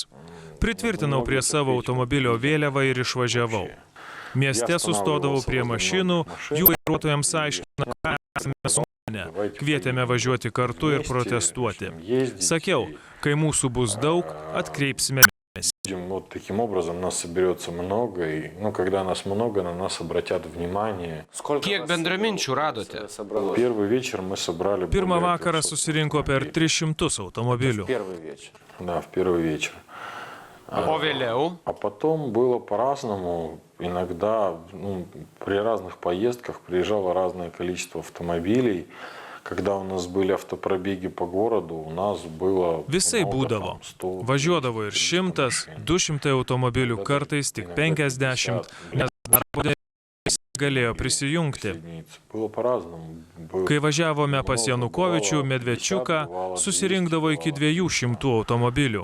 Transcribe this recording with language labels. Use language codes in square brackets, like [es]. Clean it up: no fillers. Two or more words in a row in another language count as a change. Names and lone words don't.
[lt] Pritvirtinau prie savo automobilio vėliavą ir išvažiavau. Mieste sustodavau prie mašinų, jų vairuotojams aiškino, ką esame sumanę. Kvietėme važiuoti kartu ir protestuoti. Sakiau, kai mūsų bus daug, atkreipsime dėmesį. [ru] Вот таким образом нас соберется много, и когда нас много, на нас обратят внимание. [lt] Kiek bendraminčių radote? [ru] Первый вечер мы собрали... [lt] Pirmą vakarą susirinko per 300 automobilių. [ru] Да, в первый вечер. [lt] O vėliau? [ru] А потом было по-разному. Иногда при разных поездках приезжало разное количество автомобилей. Когда у нас были автопробеги по городу, у нас было... [lt] Visai būdavo. Važiuodavo ir 100, 200 automobilių, kartais tik 50, nes darbo dienos galėjo prisijungti. Kai važiavome pas Janukovičių, Medvečiuką, susirinkdavo iki 200 automobilių.